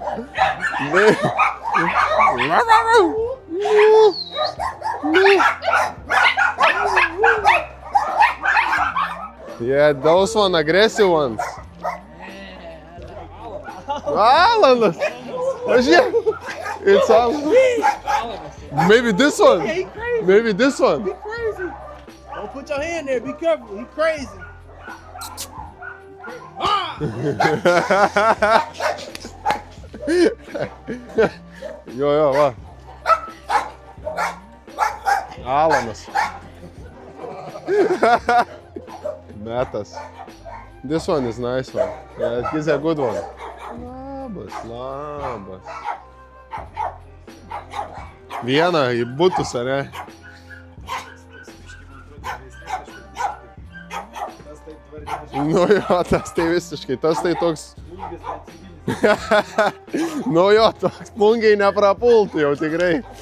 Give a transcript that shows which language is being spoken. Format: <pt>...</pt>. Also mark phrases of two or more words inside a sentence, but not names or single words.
<en>Yeah, those one aggressive ones. Alanas. It's Alanas. Maybe this one. Maybe this one. Crazy. Don't put your hand there. Be careful. He crazy.</en> <lt>Jo, va. Alanas. Metas.</lt> <en>This one is nice one. Yeah, he's a good one.</en> <lt>Labas. Vieną į butus, ar ne? Nu jo, tas tai visiškai, tas tai toks... Nu jo, toks plungiai neprapultų jau tikrai.</lt>